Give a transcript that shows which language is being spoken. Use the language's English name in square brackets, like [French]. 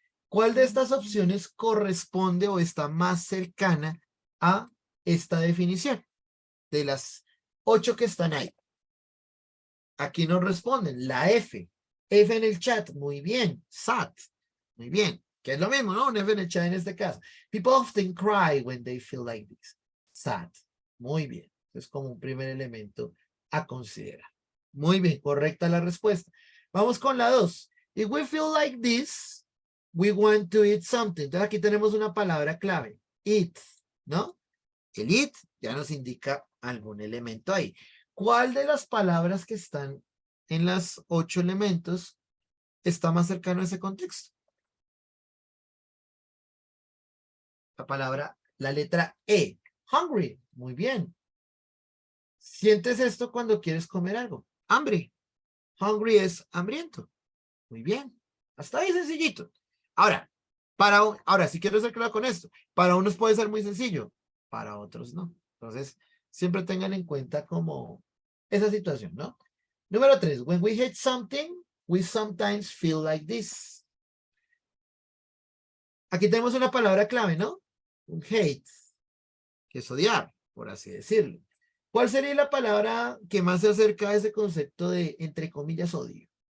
[Spanish] ¿Cuál de estas opciones corresponde o está más cercana a esta definición? De las 8 que están ahí. Aquí nos responden la F. F en el chat, muy bien. Sad, muy bien. Que es lo mismo, ¿no? Un F en el chat en este caso. [English] People often cry when they feel like this. [Spanish] Sad, muy bien. Es como un primer elemento a considerar. Muy bien, correcta la respuesta. Vamos con la 2. [English] If we feel like this, we want to eat something. [Spanish] Entonces aquí tenemos una palabra clave. Eat, ¿no? El eat ya nos indica algún elemento ahí. ¿Cuál de las palabras que están en las 8 elementos está más cercano a ese contexto? La palabra, la letra E. Hungry. Muy bien. ¿Sientes esto cuando quieres comer algo? Hambre. Hungry es hambriento. Muy bien. Hasta ahí sencillito. Ahora, ahora sí quiero ser claro con esto. Para unos puede ser muy sencillo, para otros no. Entonces, siempre tengan en cuenta como esa situación, ¿no? Número 3. [English] When we hate something, we sometimes feel like this. [Spanish] Aquí tenemos una palabra clave, ¿no? Un hate, que es odiar, por así decirlo. ¿Cuál sería la palabra que más se acerca a ese concepto de, entre comillas, odio?